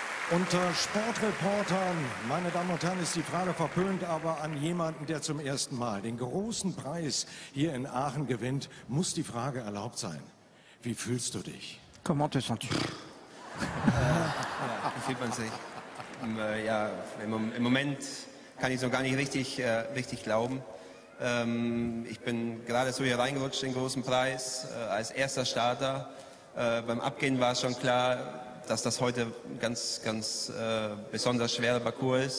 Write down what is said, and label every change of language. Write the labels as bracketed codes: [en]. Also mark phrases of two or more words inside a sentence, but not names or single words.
[de] Unter Sportreportern, meine Damen und Herren, ist die Frage verpönt, aber an jemanden, der zum ersten Mal den großen Preis hier in Aachen gewinnt, muss die Frage erlaubt sein. Wie fühlst du dich? [fr] Comment te sens-tu? [de] Wie fühlt man sich? Ja, im Moment kann ich es noch gar nicht richtig glauben. Ich bin gerade so hier reingerutscht, den großen Preis, als erster Starter. Beim Abgehen war es schon klar, dass das heute ein ganz besonders schwerer Parcours ist.